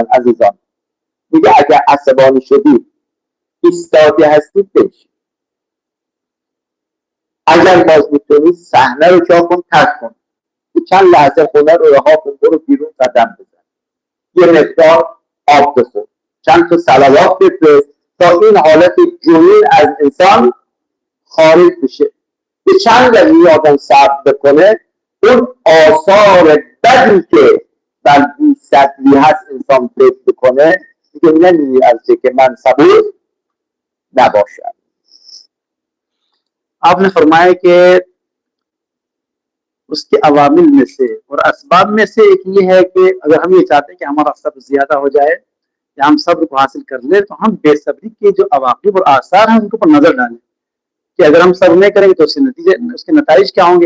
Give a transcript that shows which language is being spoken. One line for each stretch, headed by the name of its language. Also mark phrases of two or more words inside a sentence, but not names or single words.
Persian: عزیزان میگه اگر عصبانی شدید ایستاده هستید بشید، اگر باز میتونید صحنه رو جا کن ترک کن، چند لحظه خونه رو رها کن، برو بیرون قدم بزن، یه مقدار آب بخور، چند تا صلوات بفرست تا این حالت جنون از انسان خارج بشه. به چند دقیقه آدم صبر بکنه اون آثار بدی که بر بی‌صبری هست انسان فکر بکنه دیگه نمی‌ارزه که من صبور نباشم.
Urdu: آپ نے فرمایا کہ اس کے عوامل میں سے اور اسباب میں سے ایک یہ ہے کہ اگر ہم یہ چاہتے ہیں کہ ہمارا صبر زیادہ ہو جائے یا ہم صبر کو حاصل کر لے تو ہم بے صبری کے جو عواقب اور آثار ہیں ان کے اوپر نظر ڈالیں کہ اگر ہم صبر نہیں کریں گے تو اس کے نتیجے کیا ہوں گے.